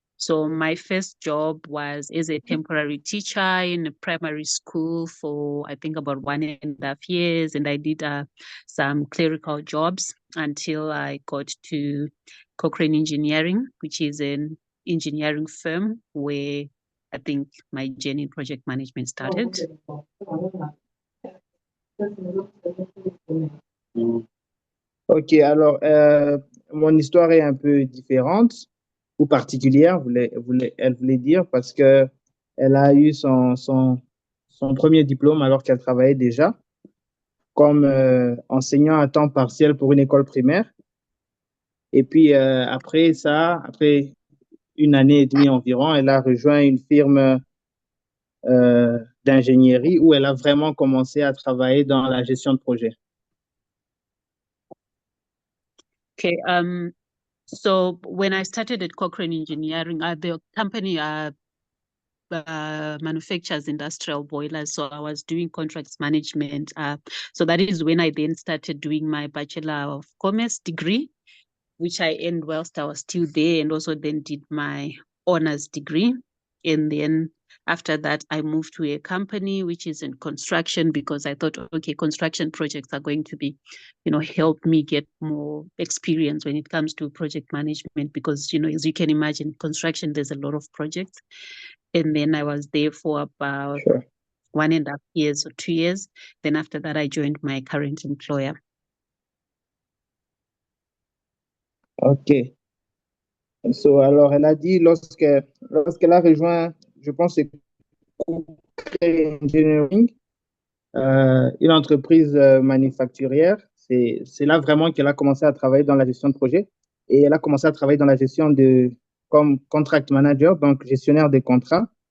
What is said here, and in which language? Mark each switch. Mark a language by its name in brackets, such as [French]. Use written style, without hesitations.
[English] So my first job was as a temporary teacher in a primary school for, I think, about 1.5 years. And I did some clerical jobs until I got to Cochrane Engineering, which is an engineering firm where I think my journey in project management started. [French] Ok, alors mon histoire est un peu différente. ou particulière, elle voulait dire, parce que elle a eu son premier diplôme alors qu'elle travaillait déjà comme enseignant à temps partiel pour une école primaire. Et puis après ça, après une année et demie environ, elle a rejoint une firme d'ingénierie où elle a vraiment commencé à travailler dans la gestion de projet. [English] Okay. So when I started at Cochrane Engineering, the company manufactures industrial boilers. So I was doing contracts management. So that is when I then started doing my Bachelor of Commerce degree, which I earned whilst I was still there, and also then did my honors degree. And then after that, I moved to a company which is in construction, because I thought, okay, construction projects are going to be, help me get more experience when it comes to project management, because, as you can imagine, construction, there's a lot of projects. And then I was there for about Sure. 1.5 years or 2 years. Then after that, I joined my current employer. OK. [French] So, alors, elle a dit lorsqu'elle a rejoint, je pense, c'est Cochrane Engineering, une entreprise manufacturière. C'est là vraiment qu'elle a commencé à travailler dans la gestion de projet, et elle a commencé à travailler dans la gestion comme contract manager, donc gestionnaire des contrats.